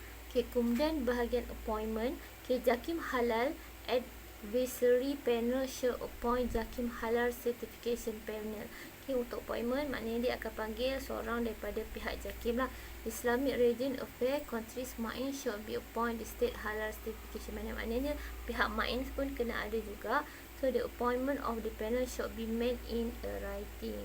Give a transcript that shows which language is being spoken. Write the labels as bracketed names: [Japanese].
[English] Okey, [Malay] kemudian bahagian [English] appointment. Okey, JAKIM Halal Advisory Panel shall appoint JAKIM Halal Certification Panel. [Malay] Okay, untuk appointment maknanya dia akan panggil seorang daripada pihak JAKIM lah. [English] Islamic Region Affair Countries MAIN should be appointed state halal certification panel. [Malay] Maknanya pihak MAIN pun kena ada juga. [English] So the appointment of the panel should be made in a writing.